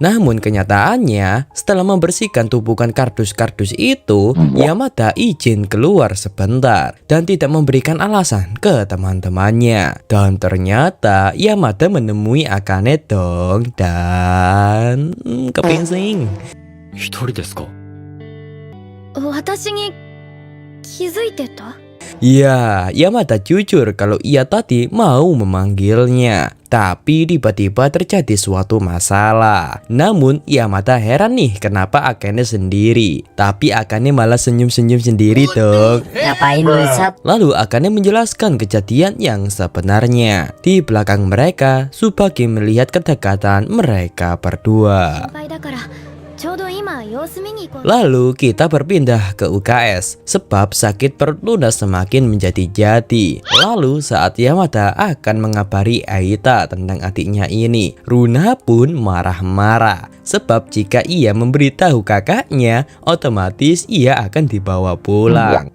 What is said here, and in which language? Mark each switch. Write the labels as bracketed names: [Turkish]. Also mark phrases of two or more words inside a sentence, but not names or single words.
[Indonesian] Namun kenyataannya setelah membersihkan tumpukan kardus-kardus itu, Yamada izin keluar sebentar dan tidak memberikan alasan ke teman-temannya. Dan ternyata Yamada menemui Akane dong dan kepingsing. [Japanese] 一人ですか？私に気づいてた？ [Indonesian] Ya, Yamada jujur kalau ia tadi mau memanggilnya. Tapi tiba-tiba terjadi suatu masalah. Namun Yamada heran nih kenapa Akane sendiri. Tapi Akane malah senyum-senyum sendiri dong. Ngapain lu, Sat? Lalu Akane menjelaskan kejadian yang sebenarnya. Di belakang mereka, Tsubaki melihat kedekatan mereka berdua. [Japanese] 心配だからちょうど今ら様子見に行こう。 [Indonesian] Lalu kita berpindah ke UKS sebab sakit perut Luna semakin menjadi-jadi. Lalu saat Yamada akan mengabari Aita tentang adiknya ini, Runa pun marah-marah sebab jika ia memberitahu kakaknya, otomatis ia akan dibawa pulang.